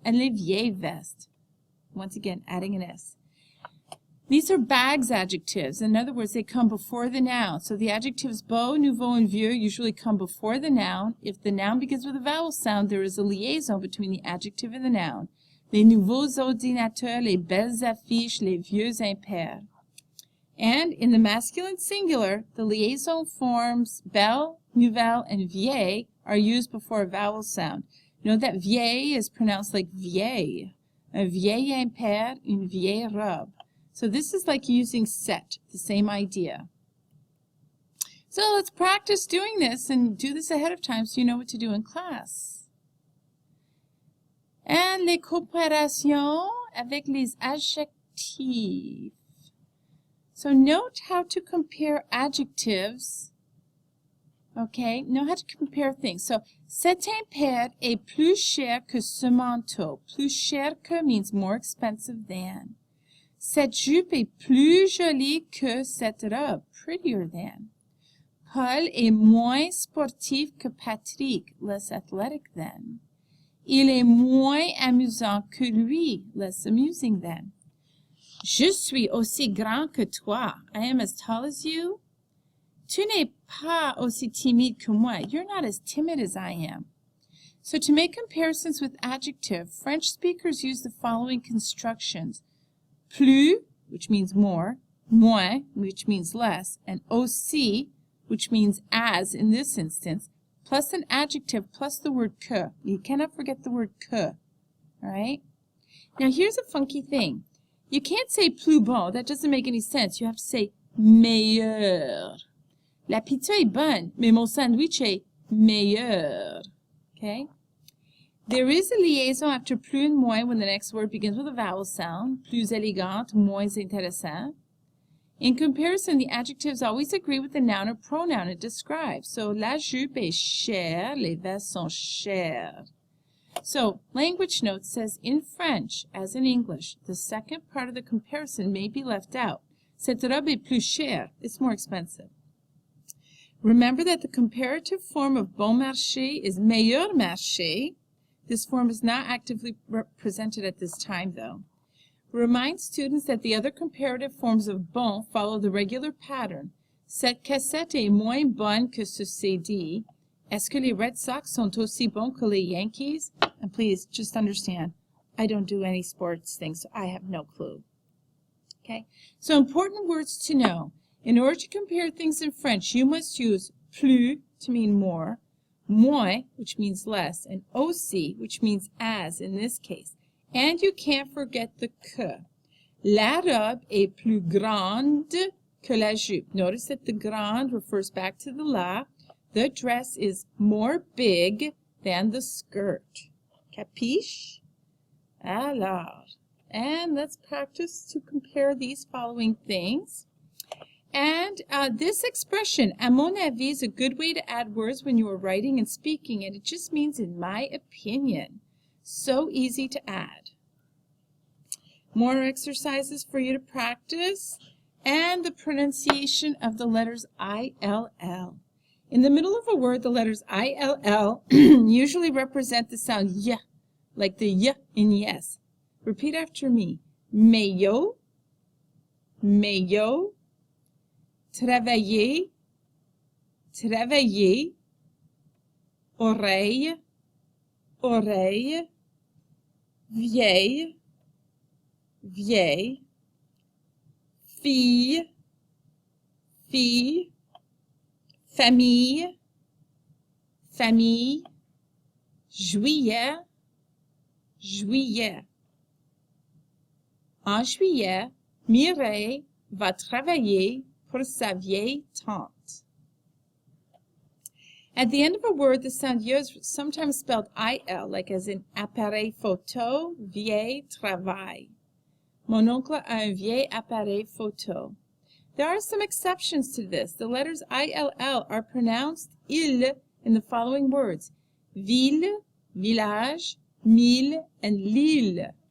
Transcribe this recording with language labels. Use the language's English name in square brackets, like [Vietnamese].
[English] And [French] les vieilles vestes, [English] once again, adding an S. These are bags adjectives. In other words, they come before the noun. So the adjectives beau, nouveau, and vieux usually come before the noun. If the noun begins with a vowel sound, there is a liaison between the adjective and the noun. [French] Les nouveaux ordinateurs, les belles affiches, les vieux impairs. [English] And in the masculine singular, the liaison forms belle, nouvelle, and vieille are used before a vowel sound. Note that vieille is pronounced like vieille. [French] Un vieil impair, une vieille robe. [English] So this is like using set, the same idea. So let's practice doing this and do this ahead of time so you know what to do in class. [French] And les comparaisons avec les adjectifs. [English] So note how to compare adjectives. Okay, know how to compare things. [French] So, cet impair est plus cher que ce manteau. Plus cher que [English] means more expensive than. [French] Cette jupe est plus jolie que cette robe. [English] Prettier than. [French] Paul est moins sportif que Patrick. [English] Less athletic than. [French] Il est moins amusant que lui. [English] Less amusing than. [French] Je suis aussi grand que toi. [English] I am as tall as you. [French] Tu n'es pas aussi timide que moi. [English] You're not as timid as I am. So to make comparisons with adjective, French speakers use the following constructions. Plus, which means more, moins, which means less, and aussi, which means as in this instance, plus an adjective plus the word que. You cannot forget the word que. All right? Now here's a funky thing. You can't say plus bon. That doesn't make any sense. You have to say meilleur. [French] La pizza est bonne, mais mon sandwich est meilleur. [English] Okay? There is a liaison after plus and moins when the next word begins with a vowel sound. [French] Plus élégante, moins intéressant. [English] In comparison, the adjectives always agree with the noun or pronoun it describes. [French] So, la jupe est chère, les vestes sont chères. [English] So, language notes says in French, as in English, the second part of the comparison may be left out. [French] Cette robe est plus chère. [English] It's more expensive. Remember that the comparative form of bon marché is meilleur marché. This form is not actively represented at this time, though. Remind students that the other comparative forms of bon follow the regular pattern. [French] Cette cassette est moins bonne que ce CD. Est-ce que les Red Sox sont aussi bons que les Yankees? [English] And please, just understand, I don't do any sports things, so I have no clue. Okay? So important words to know. In order to compare things in French, you must use plus to mean more, moins, which means less, and aussi, which means as in this case. And you can't forget the que. [French] La robe est plus grande que la jupe. [English] Notice that the grande refers back to the la. The dress is more big than the skirt. Capiche? Alors. And let's practice to compare these following things. And this expression, à mon avis, is a good way to add words when you are writing and speaking, and it just means in my opinion. So easy to add. More exercises for you to practice, and the pronunciation of the letters I-L-L. In the middle of a word, the letters I-L-L usually represent the sound y, like the y in yes. Repeat after me. [French] Maillot, maillot, travailler, travailler, oreille, oreille, vieille, vieille, fille, fille, famille, famille, juillet, juillet. En juillet, Mireille va travailler pour sa vieille tante. [English] At the end of a word, the sound y is sometimes spelled IL, like as in appareil photo, vieil, travail. [French] Mon oncle a un vieil appareil photo. [English] There are some exceptions to this. The letters ILL are pronounced il in the following words: ville, village, mille, and l'île.